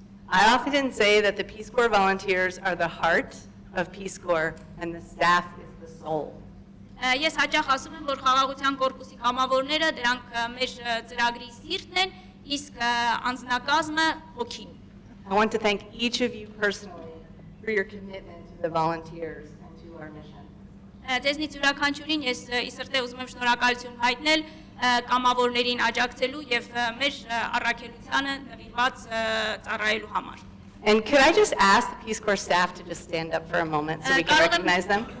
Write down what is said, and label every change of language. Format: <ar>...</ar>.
<en>I often say that the Peace Corps volunteers are the heart of Peace Corps and the staff is the soul.</en> <hy>Ես հաճախ ասում եմ, որ խաղաղության կորպուսի կամավորները դրանք մեր ծրագրի սիրտն են, իսկ անձնակազմը հոգին։</hy> <en>I want to thank each of you personally for your commitment to the volunteers and to our mission.</en> <hy>Ձեզնից յուրաքանչյուրին ես իսրտե ուզում եմ շնորհակալություն հայտնել կամավորներին աջակցելու եւ մեր առաքելությանը նվիրված ծառայելու համար։</hy> <en>And could I just ask the Peace Corps staff to just stand up for a moment so we can recognize them?</en>